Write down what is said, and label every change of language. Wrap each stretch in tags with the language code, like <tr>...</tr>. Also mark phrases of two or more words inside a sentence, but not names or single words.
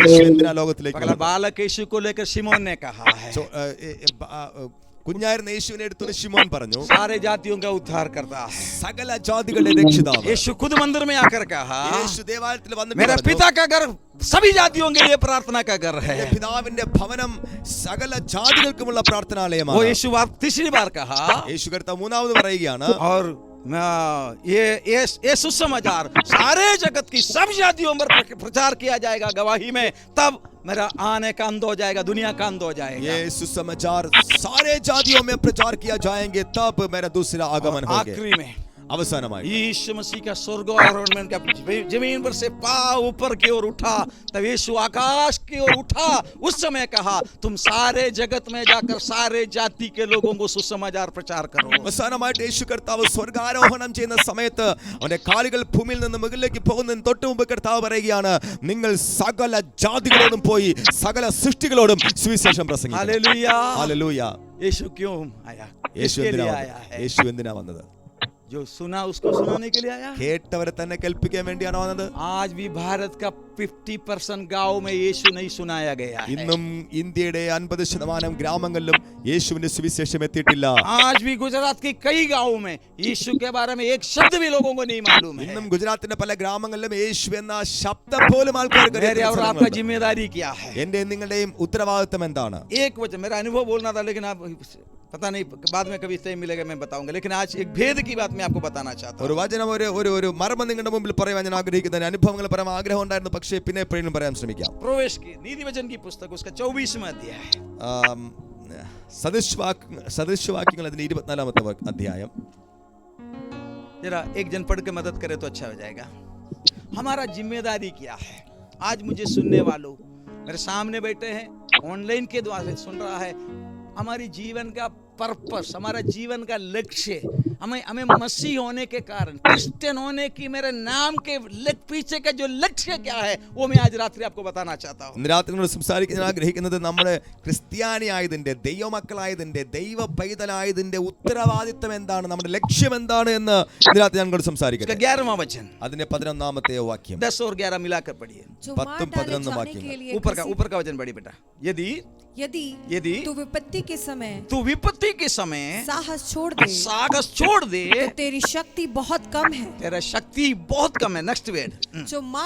<ml>യേശു എന്തിനാ ലോകത്തിലേക്ക്</ml> <hi>पगला बालक यीशु को लेकर शिमोन ने कहा है,</hi> <ml>കുഞ്ഞായിരുന്ന യേശുവിനെ എടുത്തു ശിമോൻ പറഞ്ഞു,</ml> <hi>सारे जातियों का उद्धार करता है।</hi> <ml>സകല ജാതികളുടെ രക്ഷിതാവ്।</ml> <hi>यीशु खुद मंदिर में आकर कहा,</hi> <ml>യേശു ദേവാലയത്തിൽ വന്നിട്ട്</ml> <hi>मेरा</hi> <ml>പറഞ്ഞു,</ml> <hi>पिता का घर सभी जातियों के लिए प्रार्थना का घर है।</hi> <ml>എന്റെ പിതാവിന്റെ ഭവനം സകല ജാതികൾക്കുമുള്ള</ml> <hi>वो</hi> <ml>പ്രാർത്ഥനാലയമാണ്।</ml> <hi>यीशु तीसरी बार कहा,</hi> <ml>യേശു കർത്താവ് മൂന്നാമത് പറയുകയാണ്,</ml> <hi>और ये सुसमाचार सारे जगत की सब जातियों पर प्रचार किया जाएगा गवाही में, तब मेरा आने का अंत हो जाएगा, दुनिया का अंत हो जाएगा। ये सुसमाचार सारे जातियों में प्रचार किया जाएंगे, तब मेरा दूसरा आगमन होगा। आखिरी में</hi> <ml>അവസാനമായി</ml> <hi>यीशु मसीह का स्वर्गारोहण का जमीन पर से पांव ऊपर की ओर उठा, तब यीशु आकाश की ओर उठा, उस समय कहा, तुम सारे जगत में जाकर सारे जाति के लोगों को सुसमाचार प्रचार करो।</hi> <ml>അവസാനമായിട്ട് യേശു കർത്താവ് സ്വർഗാരോഹണം ചെയ്യുന്ന സമയത്ത് അവന്റെ കാലുകൾ ഭൂമിയിൽ നിന്ന് മുകളിലേക്ക് പോകുന്നതിന് തൊട്ട് മുമ്പ് കർത്താവ് പറയുകയാണ്, നിങ്ങൾ സകല ജാതികളോടും പോയി സകല സൃഷ്ടികളോടും സുവിശേഷം പ്രസംഗിക്കണം।</ml> <hi>हालेलुया।</hi> <ml>ഹല്ലേലൂയ।</ml> <hi>यीशु क्यों आया?</hi> <ml>യേശു</ml> <hi>किसके</hi> <ml>എന്തിനാ</ml> <hi>लिए</hi> <ml>വന്നത്?</ml> <hi>आया है?</hi> <ml>യേശു എന്തിനാ വന്നത്?</ml> <hi>जो सुना उसको सुनाने के लिए आया।</hi> <ml>കേട്ടവരെ തന്നെ കേൾപ്പിക്കാൻ വേണ്ടിയാണോ വന്നത്?</ml> <hi>आज भी भारत का 50% गांव में यीशु नहीं सुनाया गया है।</hi> <ml>ഇന്നും ഇന്ത്യയുടെ 50% ഗ്രാമങ്ങളിലും യേശുവിന്റെ സുവിശേഷം എത്തിയിട്ടില്ല।</ml> <hi>आज भी गुजरात के कई गांवों में यीशु के बारे में एक शब्द भी लोगों को नहीं मालूम है।</hi> <ml>ഇന്നും ഗുജറാത്തിന്റെ പല ഗ്രാമങ്ങളിലും യേശു എന്ന ശബ്ദം പോലും ആൾക്കാർക്ക്</ml> <hi>मेरे और आपका जिम्मेदारी क्या है?</hi> <ml>എന്റെ നിങ്ങളുടെയും ഉത്തരവാദിത്തം എന്താണ്?</ml> <hi>एक वचन, मेरा अनुभव बोलना था, लेकिन आप पता नहीं, बाद में कभी टाइम मिलेगा मैं बताऊंगा, लेकिन आज एक भेद की बात मैं आपको बताना चाहता</hi> <ml>ഒരു</ml> <hi>हूं।</hi> <ml>വചനം ഒരു മർമ്മം നിങ്ങളുടെ മുമ്പിൽ പറയാൻ ഞാൻ ആഗ്രഹിക്കുന്ന അനുഭവങ്ങൾ പറയാൻ ആഗ്രഹം ഉണ്ടായിരുന്നു, പക്ഷേ പിന്നെ എപ്പോഴും പറയാൻ ശ്രമിക്കാം।</ml> <hi>प्रवेश की नीति वचन की पुस्तक उसका 24वां अध्याय है।</hi> <ml>സദൃശവാക്യങ്ങൾ അതിന്റെ 24ാമത്തെ അധ്യായം।</ml> <hi>जरा एक जन पढ़ के मदद करे तो अच्छा हो जाएगा। हमारा जिम्मेदारी क्या है? आज मुझे सुनने वालों, मेरे सामने बैठे हैं, ऑनलाइन के द्वारा सुन रहा है, हमारी जीवन का पर्पस, हमारा जीवन का लक्ष्य, हमें मसीह होने के कारण, क्रिश्चियन होने की मेरे नाम के पीछे का जो लक्ष्य क्या है, वो मैं आज रात्रि आपको बताना चाहता हूँ।</hi> <ml>ഇന്ന് രാത്രി നമ്മൾ സംസാരിക്കാൻ ആഗ്രഹിക്കുന്നത് നമ്മുടെ ക്രിസ്ത്യാനിയായതിന്റെ, ദൈവമക്കളായതിന്റെ, ദൈവ പൈതലായതിന്റെ ഉത്തരവാദിത്തം എന്താണ്, നമ്മുടെ ലക്ഷ്യം എന്താണ് എന്ന് ഇന്ന് രാത്രി ഞങ്ങളോട് സംസാരിക്കാം।</ml> <hi>11वां वचन,</hi> <ml>അതിന്റെ 11ാമത്തെ വാക്യം।</ml> <hi>10 और 11 मिलाकर पढ़िए।</hi> <ml>10-11 वाक्यങ്ങൾ।</ml> <hi>ऊपर का वचन पढ़िए बेटा। यदि तू विपत्ति के समय साहस छोड़ दे तो तेरी शक्ति बहुत कम है। तेरा शक्ति बहुत कम है।</hi> <en>next word,</en> <hi>जो मार</hi>